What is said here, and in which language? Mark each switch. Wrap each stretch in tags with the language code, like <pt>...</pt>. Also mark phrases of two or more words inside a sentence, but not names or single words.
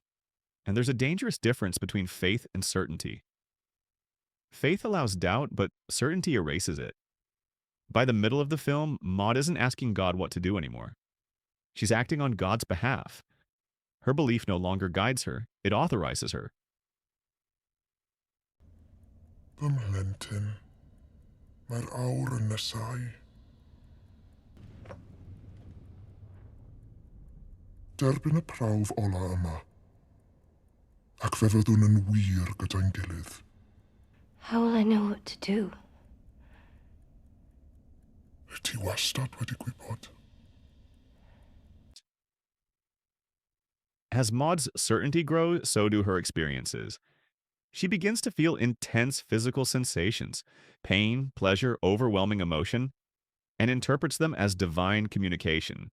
<en>And there's a dangerous difference between faith and certainty. Faith allows doubt, but certainty erases it. By the middle of the film, Maud isn't asking God what to do anymore. She's acting on God's behalf. Her belief no longer guides her, it authorizes her.</en> <cy>Fy mhlentyn, mae'r awr yn nesau. Derbyn y prawf ola yma, ac fe fyddwn yn wir gyda'n gilydd.</cy> <en>How will I know what to do?</en> <cy>Ti wastad wedi gwybod.</cy> <en>As Maud's certainty grows, so do her experiences. She begins to feel intense physical sensations, pain, pleasure, overwhelming emotion, and interprets them as divine communication.</en>